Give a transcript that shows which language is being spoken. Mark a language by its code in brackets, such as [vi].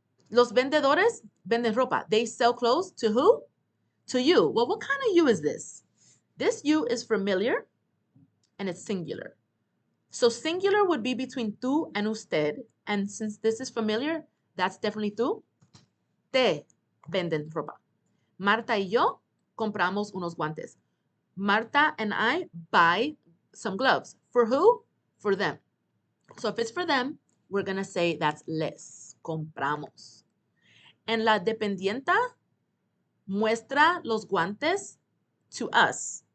[es] Los vendedores venden ropa. [en] They sell clothes to who? To you. Well, what kind of you is this? This you is familiar and it's singular. So singular would be between tú and usted. And since this is familiar, that's definitely tú. [es] Te venden ropa. Marta y yo compramos unos guantes. [en] Marta and I buy some gloves. For who? For them. So if it's for them, we're going to say that's les. [es] Compramos. And la dependienta muestra los guantes [en] to us.